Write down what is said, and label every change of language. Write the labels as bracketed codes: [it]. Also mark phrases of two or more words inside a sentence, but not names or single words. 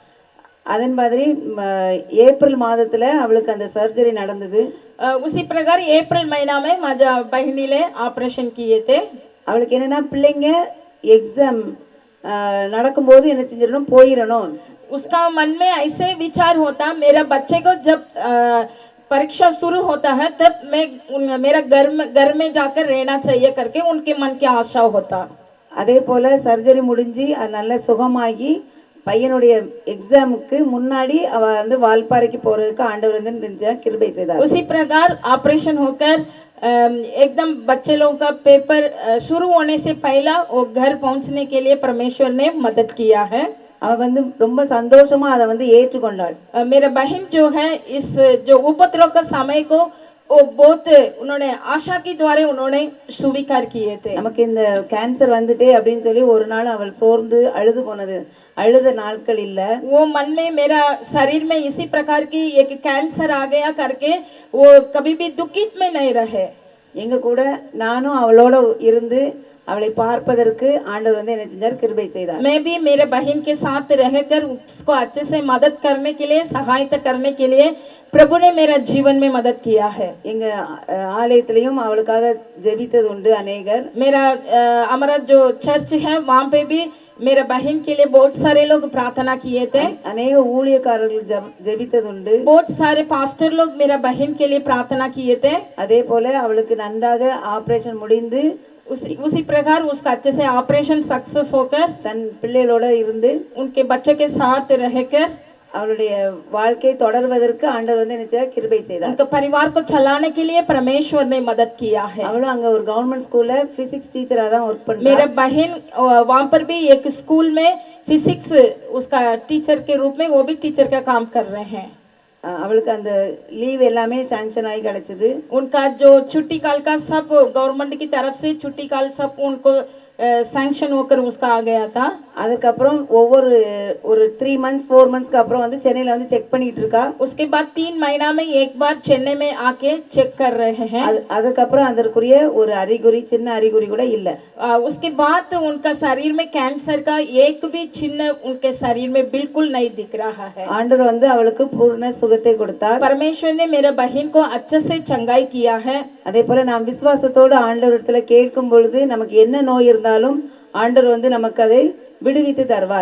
[ta] அதன் மாதிரி ஏப்ரல் மாதத்துல அவளுக்கு அந்த சர்ஜரி நடந்தது. [hi] उसी प्रकार अप्रैल महीना में [mr] माझ्या बहिणीले [hi] ऑपरेशन किए थे. [ta] அவளுக்கு என்னன்னா பிள்ளைங்க எக்ஸாம் நடக்கும்போது என்ன செஞ்சிடணும் போயிடணும். [hi] उसका मन में ऐसे विचार होता मेरा बच्चे को जब परीक्षा शुरू होता है तब मैं मेरा घर में जाकर रहना चाहिए करके उनके मन की आशा होता. [ta] அதே போல சர்ஜரி முடிஞ்சு அது நல்ல சுகமாகி பையனுடைய எக்ஸாமுக்கு முன்னாடி அவ வந்து வால்பாறைக்கு போறதுக்கு ஆண்டவர் வந்து நினைச்ச கிருபை செய்தார். [hi] उसी प्रकार ऑपरेशन होकर एकदम बच्चे लोगों का पेपर शुरू होने से पहला वो घर पहुंचने के लिए परमेश्वर ने मदद किया है. [ta] அவ வந்து ரொம்ப சந்தோஷமா அதை வந்து ஏற்றுக்கொண்டாள். [hi] मेरा बहन जो है इस जो उपद्रव का समय को वो बहुत उन्होंने आशा के द्वारा उन्होंने स्वीकार किए थे. [ta] நமக்கு இந்த கேன்சர் வந்துட்டே அப்படின்னு சொல்லி ஒரு நாள் அவள் சோர்ந்து அழுது போனது அழுத நாட்கள் இல்ல. [hi] वो मन में मेरा शरीर में इसी प्रकार की एक कैंसर आ गया करके वो कभी भी दुखित में नहीं रहे. [ta] எங்க கூட நானும் அவளோட இருந்து அவளை பார்ப்பதற்கு ஆண்டவர் வந்து என்ன செஞ்சார் கிருபை செய்தார். [hi] मैं भी मेरे बहन के साथ रहकर उसको अच्छे से मदद करने के लिए सहायता करने के लिए प्रभु ने मेरा जीवन में मदद किया है. [ta] எங்க ஆலயத்திலையும் அவளுக்காக ஜெபித்தது உண்டு அநேகர். [hi] मेरा हमारा जो चर्च है वहाँ पे भी मेरे बहन के लिए बहुत सारे लोग प्रार्थना किए थे. [ta] अनेक ஊழியக்காரர்கள் ஜெபித்தது உண்டு. [hi] बहुत सारे पास्टर लोग मेरा बहन के लिए प्रार्थना किए थे. [ta] அதே போல அவளுக்கு நன்றாக ஆபரேஷன் முடிந்து [hi] उसी प्रकार उसका अच्छे से [en] operation success [hi] होकर [ta] தன் பிள்ளைகளோட இருந்து [hi] उनके बच्चे के साथ रहकर [ta] அவளுடைய வாழ்க்கை தொடர்வதற்கு ஆண்டவர் வந்து என்ன செய்தார் கிருபை செய்தார். [hi] उनके परिवार को चलाने के लिए परमेश्वर ने मदद किया है. [ta] அவளும் அங்க ஒரு [en] government school physics teacher [ta] தான் வர்க் பண்ணா. [hi] मेरा बहन वहाँ पर भी एक स्कूल में फिजिक्स उसका टीचर के रूप में वो भी टीचर का काम कर रहे हैं. [ta] அவளுக்கு அந்த லீவ் எல்லாமே சாங்ஷன் ஆகி கிடைச்சது. [hi] उनका जो छुट्टी काल का सब गवर्नमेंट की तरफ से छुट्टी काल सब उनको सैंक्शन होकर उसका आ गया था. [ta] அதுக்கப்புறம் ஒவ்வொரு ஒரு [en] 3 months 4 months [ta] க்கு அப்புறம் வந்து சென்னையில வந்து செக் பண்ணிட்டு இருக்கா. [hi] उसके बाद 3 महीना में एक बार चेन्नई में आके चेक कर रहे हैं. [ta] அதுக்கப்புறம் அதற்குரிய ஒரு அறிகுறி சின்ன அறிகுறி கூட இல்ல. [hi] उसके बाद उनका शरीर में कैंसर का एक भी चिन्ह उनके शरीर में बिल्कुल नहीं दिख रहा है. [ta] ஆண்டவர் வந்து அவளுக்கு பூர்ண சுகத்தை கொடுத்தார். [hi] परमेश्वर ने मेरे बहन को अच्छे से चंगाई किया है. [ta] அதே போல நாம் விசுவாசத்தோடு ஆண்டவரிடத்துல கேட்கும் பொழுது நமக்கு என்ன நோய் இருந்தாலும் ஆண்டவர் வந்து நமக்கு அதை விடுவித்து தருவார்.